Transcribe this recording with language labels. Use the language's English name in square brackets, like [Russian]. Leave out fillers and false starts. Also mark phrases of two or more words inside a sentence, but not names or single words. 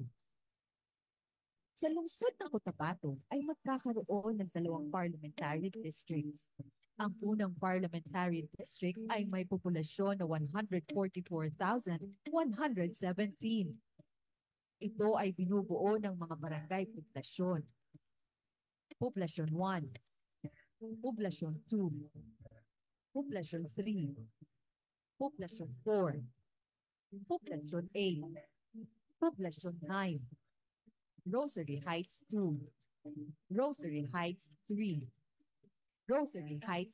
[Filipino] Sa lungsod ng Cotabato ay magkakaroon ng dalawang [English] parliamentary districts. [Filipino] Ang unang [English] parliamentary district [Filipino] ay may populasyon na 144,117. Ito ay binubuo ng mga barangay poblasyon. Poblasyon 1, Poblasyon 2, Poblasyon 3, Poblasyon 4, Poblasyon 8, Poblasyon 9, Rosary Heights 2, Rosary Heights 3, Rosary Heights